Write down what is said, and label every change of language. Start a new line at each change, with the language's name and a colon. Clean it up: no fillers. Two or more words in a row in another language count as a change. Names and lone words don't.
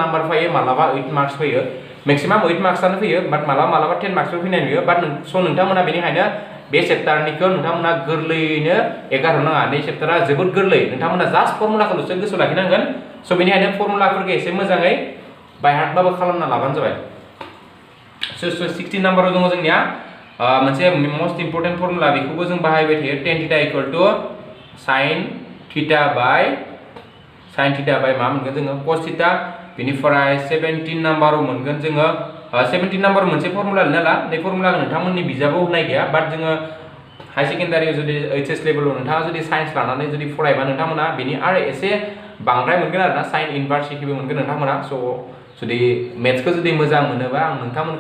Bodo: नाम्बार फैयो मालाबा 8 मार्क्स फैयो मैक्सिमाम 8 मार्क्सआनो फैयो बाट मालाबा 10 मार्क्सबो फैनाय नुयो
English: but so
Bodo: नोंथांमोना बेनिखायनो बे चैप्टारनिखौ नोंथांमोना गोरलैयैनो एगारनो नाङा बे चैप्टारा जोबोद गोरलै नोंथांमोना जास्ट फर्मुलाखौल'सो गोसोआव लाखिनांगोन सो बेनिखायनो फर्मुलाफोरखौ एसे मोजाङै बाय हार्टबाबो खालामना लाबानो जाबाय सो 16 नाम्बाराव दङ जोंनिया मोनसे
English: most important formula
Bodo: बेखौबो जों बाहायबाय थायो tan थीटा
English: equal to sin theta
Bodo: बाय मा मोनगोन जोङो cos थीटा बेनिफ्राय 17 नाम्बाराव मोनगोन जोङो 17 नाम्बार मोनसे फर्मुला लिरना ला बे फर्मुलाखौ नोंथांमोननि बिजाबाव होनाय गैया बाट जोङो हाई सेकेन्डारियाव जुदि एचएस लेभेलाव नोंथाङा जुदि साइन्स लानानै जुदि फरायबा नोंथांमोना बेनि आरो एसे बांद्राय मोनगोन आरोना
English: sine inverse
Bodo: इक्वेबो मोनगोन नोंथांमोना स' जुदि मेथ्सखौ जुदि मोजां मोनोबा आं नोंथांमोनखौ